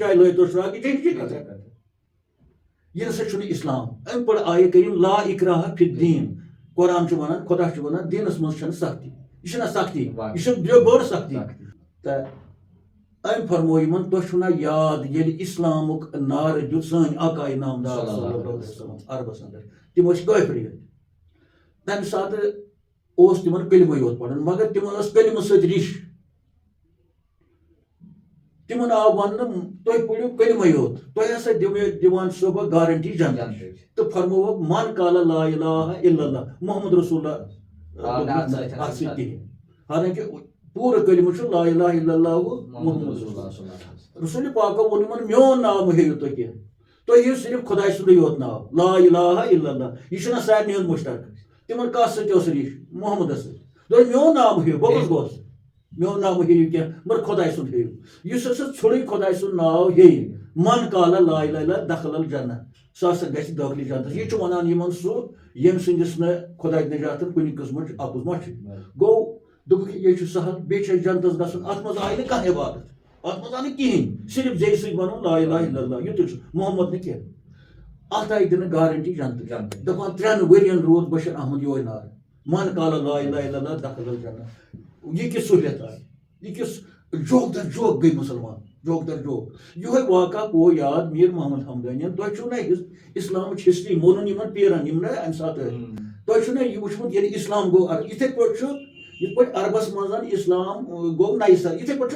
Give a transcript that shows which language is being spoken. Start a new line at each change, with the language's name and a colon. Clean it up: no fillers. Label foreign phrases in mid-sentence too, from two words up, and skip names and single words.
Kashmiri: جایہِ لٲگۍتوس شراکھ یہِ چھِ ہِشی کتھا یہِ نسا چھُنہٕ اِسلام اَمہِ پتہٕ آیہِ کٔرِم
Arabic: لا اِکراہ فی الدیٖن
Kashmiri: قرآن چھُ وَنان خۄدا چھُ وَنان دیٖنس منٛز چھنہٕ سختی یہِ چھِنہ سختی یہِ چھِ بٔڑ سختی تہٕ ام فرمو یمن تۄہہِ چھُو نا یاد ییٚلہِ اِسلامُک نعرٕ دیُت سٲنۍ آقا نامدار
Arabic: صلی اللہ علیہ وسلم
Kashmiri: عربس اندر تِم ٲسۍ کٲفری تمہِ ساتہٕ اوس تِمن کلمٕے یوت پرُن مگر تِمن ٲس کلمہٕ سۭتۍ رِش تِمن آو وننہٕ تُہۍ پٔرِو کلمٕے یوت تۄہہِ ہسا دِوان چھُسو بہٕ گارنٹی جنتٕچ تہٕ فرمووُکھ
Arabic: من قال لا الہ الا اللہ محمد رسول اللہ
Kashmiri: اتھ سۭتۍ کِہیٖنۍ حالانکہِ پوٗرٕ کلمہٕ چھُ
Arabic: لا الہ الا اللہ محمد رسول اللہ
Kashmiri: رسول پاکو ووٚن یِمن میون ناو مہٕ ہیٚیِو تُہۍ کینٛہہ تُہۍ ہیٚیِو صرف خۄداے سُنٛدُے یوت ناو
Arabic: لا الہ الا اللہ
Kashmiri: یہِ چھُنہ سارنٕے ہُنٛد مُشترک تِمن کتھ سۭتۍ اوس ریش محمدس سۭتۍ دوٚپ میون ناو مہٕ ہیٚیِو بہٕ کُس گوس میون ناو مہٕ ہیٚیِو کینٛہہ مگر خۄداے سُنٛد ہیٚیِو یُس ہسا ژھُرٕے خۄداے سُنٛد ناو ہیٚیہِ
Arabic: من قال لا الہ الا دخل
Kashmiri: الجنہ سُہ ہسا گژھِ دٲخلہِ جنتس یہِ چھُ ونان یِمن سُہ ییٚمہِ سٕنٛدِس نہٕ خۄداے نجاتن کُنہِ قٕسمٕچ اپُز ما چھِ گوٚو دوٚپُکھ یے چھُ سہل بیٚیہِ چھُ اَسہِ جنتس گژھُن اتھ منٛز آیہِ نہٕ کانٛہہ عبادت اتھ منٛز آو نہٕ کِہینۍ صرف زیٚیہِ سۭتۍ ونُن
Arabic: لا الہ الا اللہ
Kashmiri: یُتُے چھُ محمد نہٕ کینٛہہ اتھ آیہِ دِنہٕ گارنٹی جنتٕچ دپان 3 ؤرین روٗد بشیر احمد یہوے نعرٕ
Arabic: من قال لا الہ الا اللہ دخل الجنہ
Kashmiri: یہِ کِژھ سہوٗلیت آیہِ یہِ کِژھ جوک در جوک گٔے مُسلمان جوک در جوک یِہوے واقعہ پیوٚو یاد میر محمد ہمدانین تۄہہِ چھُو نا اسلامٕچ ہسٹری مونُن یِمن پیرن یِم نا امہِ ساتہٕ ٲسۍ تۄہہِ چھُو نا یہِ وٕچھمُت ییٚلہِ اسلام گوٚو یِتھے پٲٹھۍ چھُ یِتھ پٲٹھۍ عربس منٛز اسلام گوٚو نَیہِ سر یِتھے پٲٹھۍ چھُ